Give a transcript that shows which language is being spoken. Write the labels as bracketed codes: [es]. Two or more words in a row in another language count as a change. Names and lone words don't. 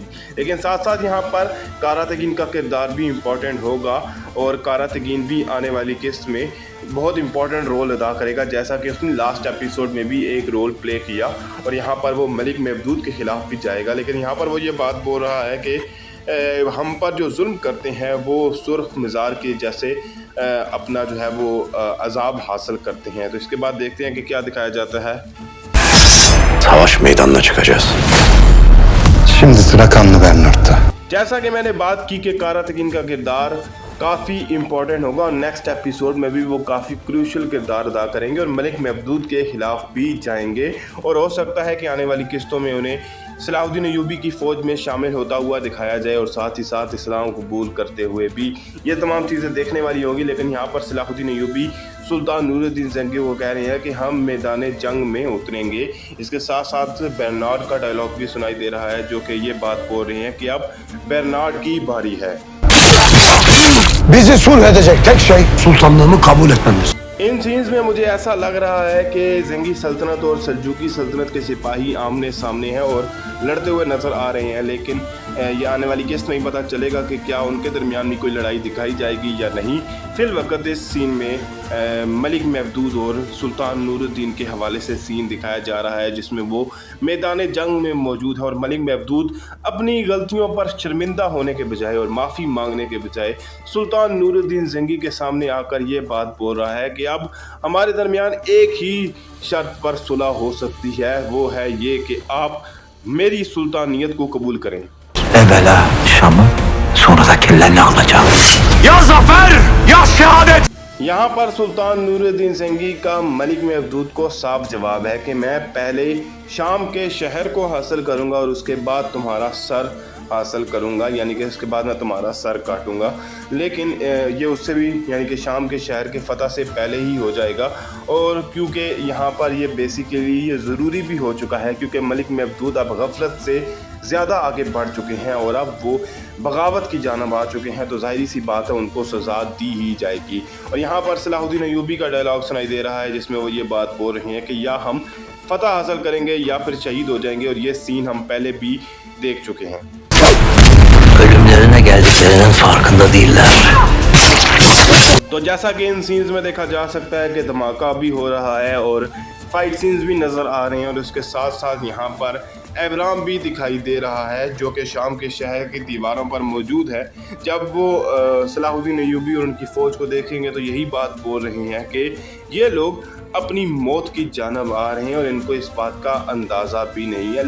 [hi] लेकिन साथ साथ यहाँ पर कारा तगीन का किरदार भी इम्पॉर्टेंट होगा और कारा तगीन भी आने वाली किस्त में बहुत [en] important role [hi] अदा करेगा, जैसा कि उसने [en] last episode [hi] में भी एक [en] role play [hi] किया और यहाँ पर वो मलिक महदूद के ख़िलाफ़ भी जाएगा। लेकिन यहाँ पर वो ये बात बोल रहा है कि हम पर जो जुल्म करते हैं वो सुर्ख मज़ार के जैसे अपना जो है वो अजाब हासिल करते हैं। तो इसके बाद देखते हैं कि क्या दिखाया जाता है। [tr] Savaş meydanına çıkacağız. Şimdi sıra kanlı Bernard'ta. [hi] जैसा कि मैंने बात की कि कारा तगीन का किरदार काफ़ी इम्पोर्टेंट होगा और [en] next episode [hi] में भी वो काफ़ी क्रूशल किरदार अदा करेंगे और मलिक महदूद के ख़िलाफ़ भी जाएंगे और हो सकता है कि आने वाली किस्तों में उन्हें सलाहुद्दीन अय्यूबी की फ़ौज में शामिल होता हुआ दिखाया जाए और साथ ही साथ इस्लाम कबूल करते हुए भी। ये तमाम चीज़ें देखने वाली होंगी। लेकिन यहाँ पर सलाहुद्दीन अय्यूबी सुल्तान नूरुद्दीन जंगी वो कह रहे हैं कि हम मैदान जंग में उतरेंगे। इसके साथ साथ बेरनार्ड का डायलॉग भी सुनाई दे रहा है, जो कि ये बात बोल रहे हैं कि अब बेरनार्ड की बारी है। [tr] Bizi sulh edecek tek şey sultanlığımı kabul etmemiz. [hi] इन सीन्स में मुझे ऐसा लग रहा है कि जंगी सल्तनत और सल्जूकी सल्तनत के सिपाही आमने सामने हैं और लड़ते हुए नज़र आ रहे हैं। लेकिन ये आने वाली किस्त में ही पता चलेगा कि क्या उनके दरमियान में कोई लड़ाई दिखाई जाएगी या नहीं। फिल वक्त इस सीन में मलिक महदूद और सुल्तान नूरुद्दीन के हवाले से सीन दिखाया जा रहा है, जिसमें वो मैदान जंग में मौजूद है और मलिक महदूद अपनी गलतियों पर शर्मिंदा होने के बजाय और माफ़ी मांगने के बजाय सुल्तान नूरुद्दीन जंगी के सामने आकर ये बात बोल रहा है कि अब हमारे दरमियान एक ही शर्त पर सुलह हो सकती है, वो है ये कि आप मेरी सुल्तानियत को कबूल करें। [tr] Evvela Şam'ı sonra da kellerini alacağım. Ya zafer ya şehadet. [hi] यहाँ पर सुल्तान नूरुद्दीन सिंघी का मलिक महमूद को साफ जवाब है कि मैं पहले शाम के शहर को हासिल करूँगा और उसके बाद तुम्हारा सर हासिल करूँगा, यानी कि उसके बाद मैं तुम्हारा सर काटूँगा। लेकिन ये उससे भी यानी कि शाम के शहर के फ़तह से पहले ही हो जाएगा। और क्योंकि यहाँ पर ये बेसिकली ये ज़रूरी भी हो चुका है, क्योंकि मलिक महमूद अब गफलत से ज़्यादा आगे बढ़ चुके हैं और अब वो बगावत की जानब आ चुके हैं, तो ज़ाहिर सी बात है उनको सज़ा दी ही जाएगी। और यहाँ पर सलाहुद्दीन अय्यूबी का डायलॉग सुनाई दे रहा है जिसमें वो ये बात बोल रहे हैं कि या हम फतह हासिल करेंगे या फिर शहीद हो जाएंगे, और ये सीन हम पहले भी देख चुके हैं। [tr] Ölümlerine geldiklerinin farkında değiller. [hi] तो जैसा कि इन सीन्स में देखा जा सकता है कि धमाका भी हो रहा है और [en] fight scenes [hi] भी नज़र आ रहे हैं, और उसके साथ साथ यहाँ पर एवराम भी दिखाई दे रहा है जो कि शाम के शहर की दीवारों पर मौजूद है। जब वो सलाहुद्दीन अय्यूबी और उनकी फ़ौज को देखेंगे तो यही बात बोल रहे हैं कि ये लोग अपनी मौत की जानब आ रहे हैं और इनको इस बात का अंदाज़ा भी नहीं है।